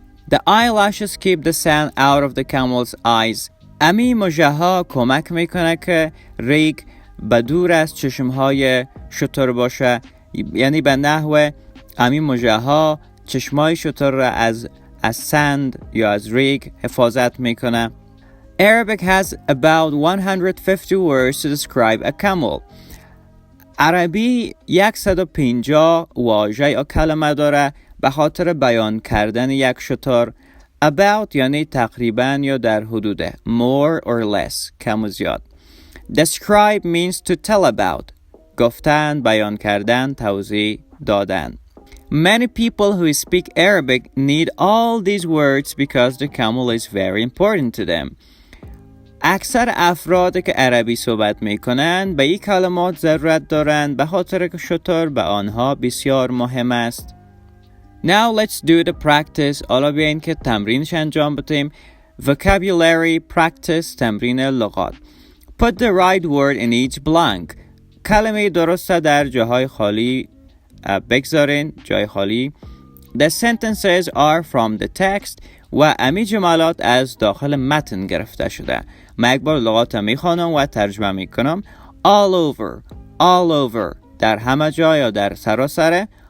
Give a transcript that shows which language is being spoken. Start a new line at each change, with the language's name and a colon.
English: The eyelashes keep the sand out of the camel's eyes.
Persian: امی مژه ها کمک میکنه که ریگ بدور از چشم های شتر باشه. یعنی به نحو امی مژه ها چشمای شتر را از سند یا از ریگ حفاظت میکنه.
English: Arabic has about 150 words to describe a camel.
Persian: عربی 150 واژه یا کلمه داره به خاطر بیان کردن یک شتر. About یعنی تقریبا یا در حدود.
English: More or less
Persian: کم و زیاد.
English: Describe means to tell about.
Persian: گفتن، بیان کردن، توضیح دادن.
English: Many people who speak Arabic need all these words because the camel is very important to them.
Persian: اکثر افرادی که عربی صحبت میکنند به این کلمات ضرورت دارند به خاطر که شتر به آنها بسیار مهم است.
English: Now let's do the practice.
Persian: حالا بیاین که تمرینش انجام بدیم.
English: Vocabulary practice
Persian: تمرین لغات.
English: Put the right word in each blank.
Persian: کلمه درست در جاهای خالی بگذارین. جای خالی.
English: The sentences are from the text.
Persian: و امی جملات از داخل متن گرفته شده. من یک بار لغات میخوانم و ترجمه میکنم. All over در همه جا یا در سراسر.